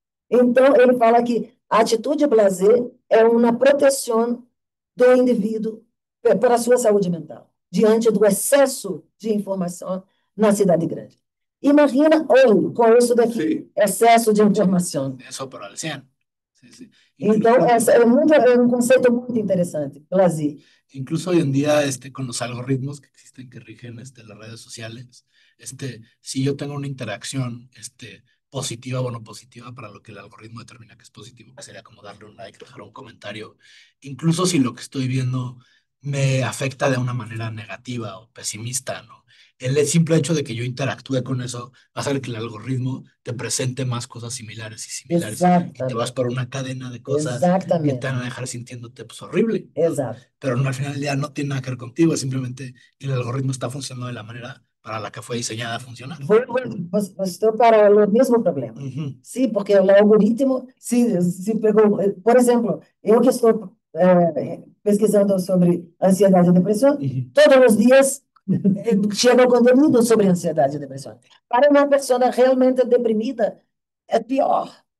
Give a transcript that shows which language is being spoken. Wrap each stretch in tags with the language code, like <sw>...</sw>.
<pt>Então, ele fala que a atitude blasé é uma proteção do indivíduo para a sua saúde mental, diante do excesso de informação na cidade grande. Imagina hoje, com isso daqui, excesso de informação.</pt> <es>Eso por al 100. Sí, sí.</es> <pt>Então, é um conceito muito interessante, blasé.</pt> <es>Incluso hoy en día, con los algoritmos que existen que rigen las redes sociales, si yo tengo una interacción positiva o no positiva, para lo que el algoritmo determina que es positivo, que sería como darle un like, dejar un comentario, incluso si lo que estoy viendo me afecta de una manera negativa o pesimista, ¿no? El simple hecho de que yo interactúe con eso va a hacer que el algoritmo te presente más cosas similares y similares. Y te vas por una cadena de cosas que te van a dejar sintiéndote pues, horrible. Exacto. Pero no, al final ya no tiene nada que ver contigo, es simplemente que el algoritmo está funcionando de la manera para la que fue diseñada a funcionar.</es> <pt>Estou para o mesmo problema. Sim, porque o algoritmo se pegou. Por exemplo, eu que estou pesquisando sobre ansiedade e depressão, todos os dias chega conteúdo sobre ansiedade e depressão. Para uma pessoa realmente deprimida, é pior.</pt>